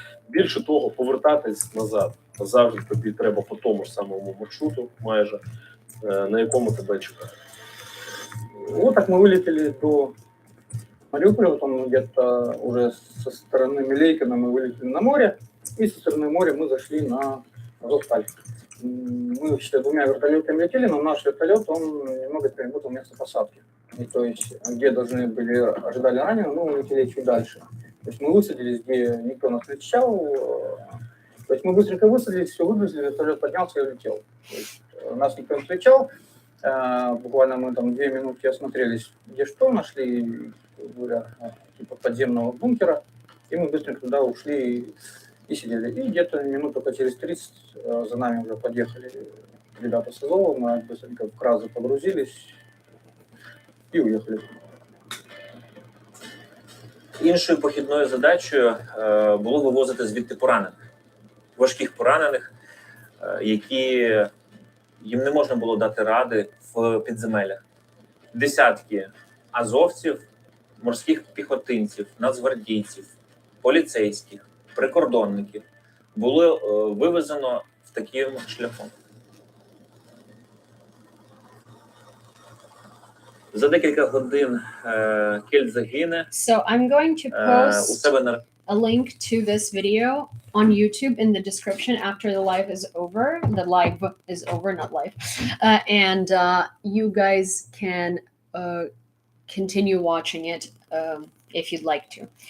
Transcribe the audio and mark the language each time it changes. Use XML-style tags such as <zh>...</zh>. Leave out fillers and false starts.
<uk>Більше того, повертатись назад завжди тобі треба по тому ж самому маршруту, майже, на якому тебе чекають.</uk> <ru>Вот так мы вылетели до Мариуполя, потом где-то уже со стороны Милейкина мы вылетели на море, и со стороны моря мы зашли на Азовсталь. Мы, считай, 2 вертолетами летели, но наш вертолет, он немного перепутал место посадки. И то есть, где ожидали ранее, мы улетели чуть дальше. То есть мы высадились, где никто нас не встречал. То есть мы быстренько высадились, все выгрузили, вертолет поднялся и улетел. То есть нас никто не встречал. Буквально мы там 2 минутки осмотрелись, где что, нашли, говоря, типа подземного бункера, и мы быстренько туда ушли и сидели. И где-то минут только через 30 за нами уже подъехали ребята с Азова, мы быстренько в кразы погрузились и уехали.</ru> <uk>Іншою похідною задачею було вивозити звідти поранених, важких поранених, які їм не можна було дати ради в підземеллях. Десятки азовців, морських піхотинців, нацгвардійців, поліцейських, прикордонників було вивезено в таким шляхом. За декілька годин Кельт загине.</uk> <en>So I'm going to</en> <uk>У</uk> <en>post</en> <uk>себе на</uk> <en>a link to this video on YouTube in the description after the live is over. The live is over, not live. And you guys can continue watching it if you'd like to.</en>